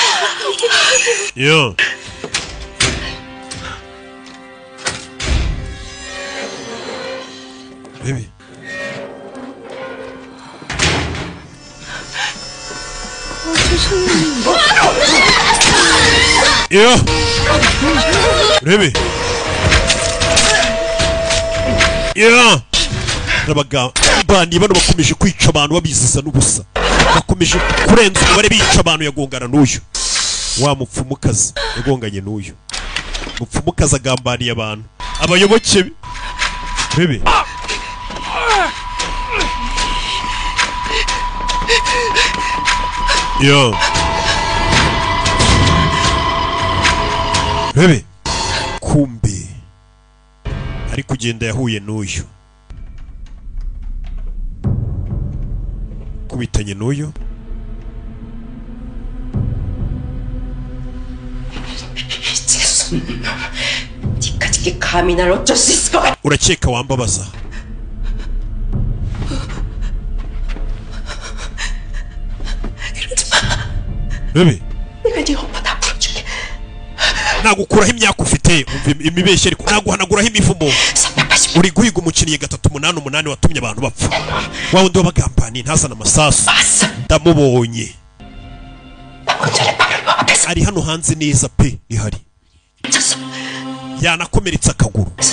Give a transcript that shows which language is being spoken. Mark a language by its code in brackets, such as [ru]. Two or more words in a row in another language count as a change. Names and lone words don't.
[rw] 야 rebe 야 rebe 야 abagambani bano bakomeje kwica abantu babizisa n'ubusa bakomeje kurenza umubare bica abantu yagongana n'uyu wa mupfumukazi yagonganye n'uyu mupfumukazi agambaniye abantu abayoboke be rebe yo rebe kumbe ari kugenda yahuye n'uyu kubitanye n'uyu [ko] 니까지 감히 날 어쩔 수 있을 것 같아. [rw] urakeka wambabaza rebe [ko] 내가 네 오빠 다 풀어줄게. [rw] nagukuraho imyaka ufite imibeshye ariko naguhanaguraho imivumo uri guhiga umukinnyi 388 watumye abantu bapfa wa wundi wabagambaniye ntazana amasasu ndamubonye ari hano hanze neza pe ihari yanakomeretsa akaguru